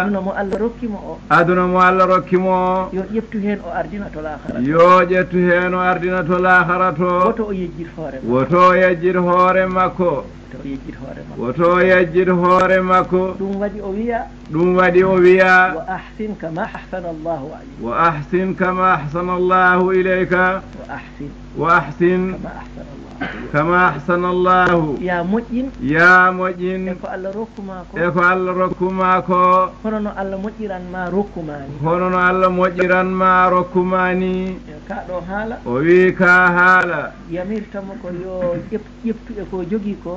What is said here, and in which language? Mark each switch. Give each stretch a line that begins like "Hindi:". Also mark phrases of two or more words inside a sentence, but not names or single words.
Fula: aduna mo Allah rokkimo o yo ƴeftu hen o ardina to lahara yo ƴettu hen o ardina to lahara to woto o yejjid hoore woto yejjid hoore makko woto yejjid hoore makko ɗum waɗi o wiya
Arabic: وأحسن كما أحسن الله عليك وأحسن كما أحسن الله إليك وأحسن كما أحسن الله
Fula: ya moƴƴin e ko Allah rokkuma ko hono no Allah moƴƴiranma rokkumani kaɗo haala o wi ka haala yamirtamo ko yo ƴeftu e ko jogii ko